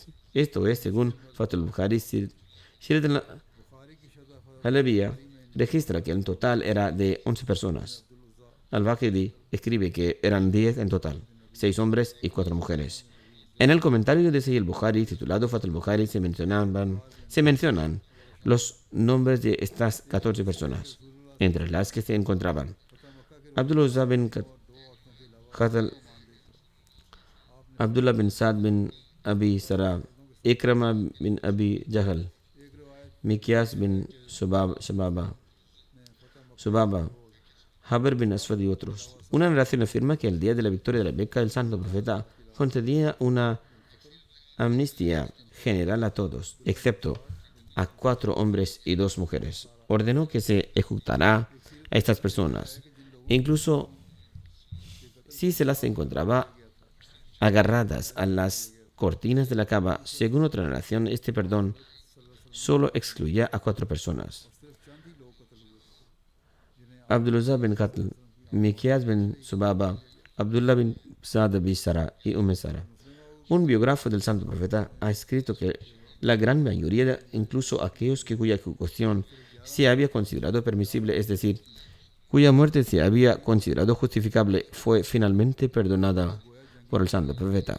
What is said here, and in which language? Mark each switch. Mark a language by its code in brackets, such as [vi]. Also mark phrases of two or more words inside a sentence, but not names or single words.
[es] Esto es, según Fathul Bukhari, Sirat al-Halabiyya registra que el total era de 11 personas. Al-Waqidi escribe que eran 10 en total, 6 hombres y 4 mujeres. En el comentario de Sahih al-Bukhari, titulado Fathul Bukhari, se mencionan los nombres de estas 14 personas, entre las que se encontraban Abdullah bin Khatal, Abdullah bin Sa'd bin Abi Sarab, Ikrama bin Abi Jahl, Mikyas bin Subaba, Haber bin Aswad y otros. Una narración afirma que el día de la victoria de la Meca, el santo profeta concedía una amnistía general a todos, excepto a 4 hombres y 2 mujeres. Ordenó que se ejecutará a estas personas, incluso si se las encontraba agarradas a las cortinas de la Kaaba. Según otra narración, este perdón solo excluía a 4 personas: Abdullah bin Qatl, Mikyas bin Subaba, Abdullah bin Sa'd bin Sara y Sara. Un biógrafo del santo profeta ha escrito que la gran mayoría, incluso aquellos cuya ejecución se había considerado permisible, es decir, cuya muerte se había considerado justificable, fue finalmente perdonada por el santo profeta.